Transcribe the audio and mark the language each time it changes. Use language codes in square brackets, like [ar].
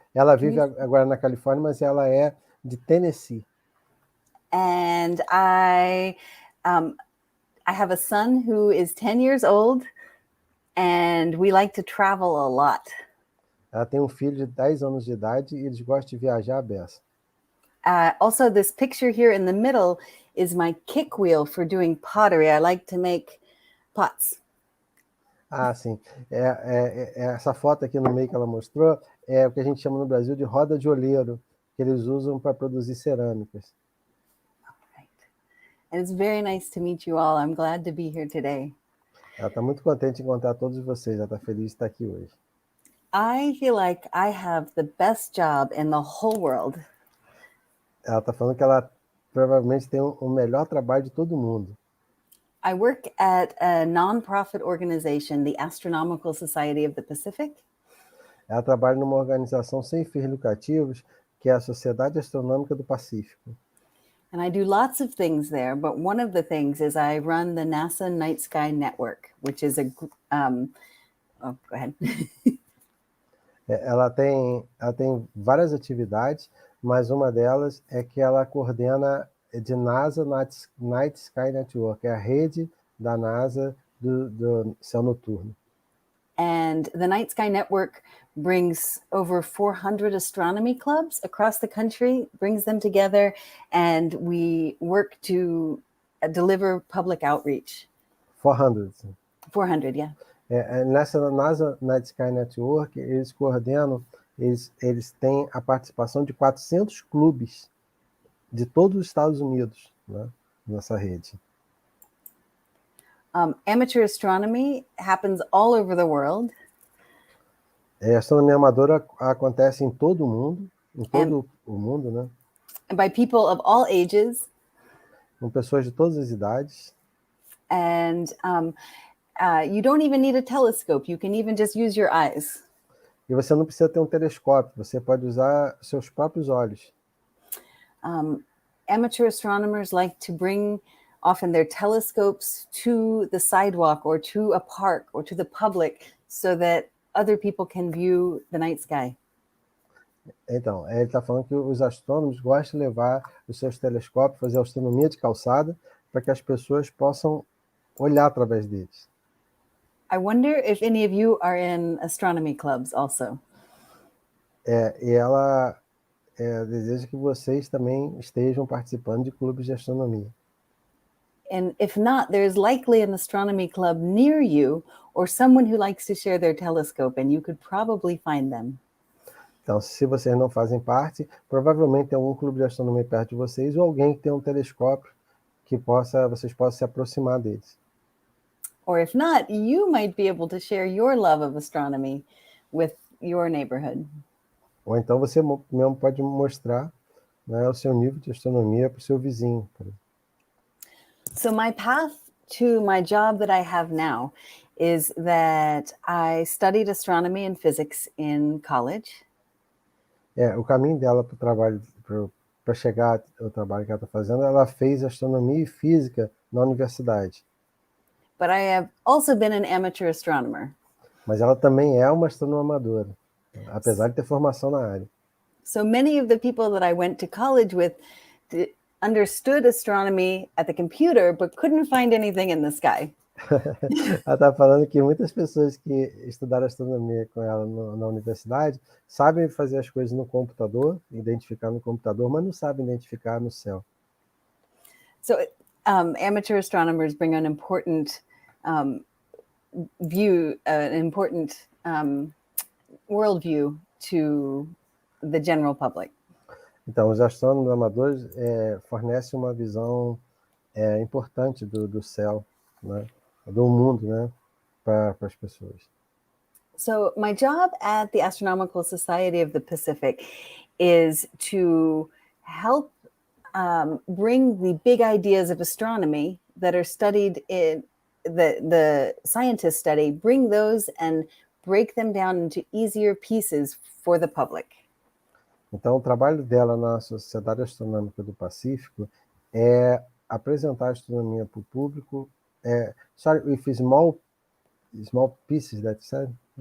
[pt] ela vive agora na Califórnia, mas ela é de Tennessee. [en] And I have a son who is 10 years old, and we like to travel a lot. [pt] Ela tem um filho de 10 anos de idade e eles gostam de viajar a beça. [en] Also, this picture here in the middle is my kick wheel for doing pottery. I like to make pots. [pt] Sim. Essa foto aqui no meio que ela mostrou é o que a gente chama no Brasil de roda de oleiro, que eles usam para produzir cerâmicas. [en] And it's very nice to meet you all. I'm glad to be here today. [pt] Ela está muito contente de encontrar todos vocês. Ela está feliz de estar aqui hoje. [en] I feel like I have the best job in the whole world. [pt] Ela está falando que ela provavelmente tem o melhor trabalho de todo mundo. [en] I work at a non-profit organization, the Astronomical Society of the Pacific. [pt] Ela trabalha numa organização sem fins lucrativos, que é a Sociedade Astronômica do Pacífico. [en] And I do lots of things there, but one of the things is I run the NASA Night Sky Network, which is a... go ahead. [pt] Ela tem várias atividades, mas uma delas é que ela coordena de NASA Night Sky Network, é a rede da NASA do céu noturno. [en] And the Night Sky Network brings over 400 astronomy clubs across the country, brings them together, and we work to deliver public outreach. 400. 400, yeah. [pt] Nessa NASA Night Sky Network, eles coordenam, eles têm a participação de 400 clubes de todos os Estados Unidos, né, nessa rede. [en] Amateur astronomy happens all over the world. [pt] A astronomia amadora acontece em todo o mundo, o mundo, né? [en] And by people of all ages. [pt] Com pessoas de todas as idades. [en] And you don't even need a telescope. You can even just use your eyes. [pt] E você não precisa ter um telescópio, você pode usar seus próprios olhos. [en] Amateur astronomers like to bring often their telescopes to the sidewalk or to a park or to the public so that other people can view the night sky. [pt] Então, ele está falando que os astrônomos gostam de levar os seus telescópios, fazer astronomia de calçada, para que as pessoas possam olhar através deles. [en] I wonder if any of you are in astronomy clubs also. [pt] E ela deseja que vocês também estejam participando de clubes de astronomia. [en] And if not, there's likely an astronomy club near you or someone who likes to share their telescope, and you could probably find them. [pt] Então, se vocês não fazem parte, provavelmente tem algum clube de astronomia perto de vocês ou alguém que tem um telescópio que vocês possam se aproximar deles. [en] Or if not, you might be able to share your love of astronomy with your neighborhood. [pt] Ou então você mesmo pode mostrar, né, o seu nível de astronomia para o seu vizinho. [en] So my path to my job that I have now is that I studied astronomy and physics in college. [pt] O caminho dela para o trabalho, para chegar ao trabalho que ela está fazendo, ela fez astronomia e física na universidade. [en] But I have also been an amateur astronomer. [pt] Mas ela também é uma astrônoma amadora, apesar de ter formação na área. [en] So many of the people that I went to college with understood astronomy at the computer, but couldn't find anything in the sky. [pt] Ela está falando que muitas pessoas que estudaram astronomia com ela na universidade sabem fazer as coisas no computador, identificar no computador, mas não sabem identificar no céu. [en] So amateur astronomers bring an important view, an important worldview to the general public. [pt] Então, os astrônomos amadores fornecem uma visão importante do céu, né? Do mundo, né? Para as pessoas. [en] So my job at the Astronomical Society of the Pacific is to help bring the big ideas of astronomy that are studied in the scientists study, bring those and break them down into easier pieces for the public. [pt] Então, o trabalho dela na Sociedade Astronômica do Pacífico é apresentar a astronomia para o público. [en] Sorry, with small pieces, that said?